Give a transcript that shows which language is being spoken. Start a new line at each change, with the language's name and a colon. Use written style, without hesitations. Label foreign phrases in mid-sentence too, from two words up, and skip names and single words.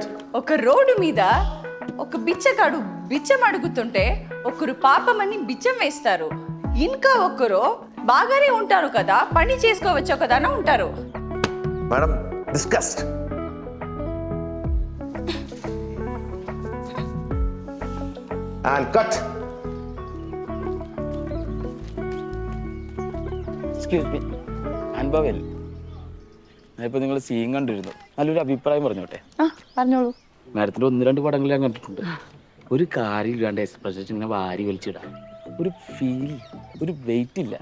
Telugu: ఒక రోడ్డు మీద ఒక బిచ్చగాడు బిచ్చం అడుగుతుంటే ఒకరు పాపమని బిచ్చం వేస్తారు, ఇంకా ఒకరు బాగానే ఉంటారు కదా, పని చేసుకోవచ్చు కదా అని ఉంటారు.
English: Madam discussed. And cut. excuse me,
Malayalam: അനുഭവല്ലേ? ഞാനിപ്പോൾ നിങ്ങൾ സീൻ കണ്ടിരുന്നു, നല്ലൊരു അഭിപ്രായം പറഞ്ഞോട്ടെ. പറഞ്ഞോളൂ. മാഡത്തിൻ്റെ 1-2 പടങ്ങൾ ഞാൻ കണ്ടിട്ടുണ്ട്. ഒരു കാര്യം ഇല്ലാണ്ട് എക്സ്പ്രഷൻ ഇങ്ങനെ വാരി വലിച്ചിടാം, ഒരു ഫീൽ, ഒരു വെയിറ്റ് ഇല്ല.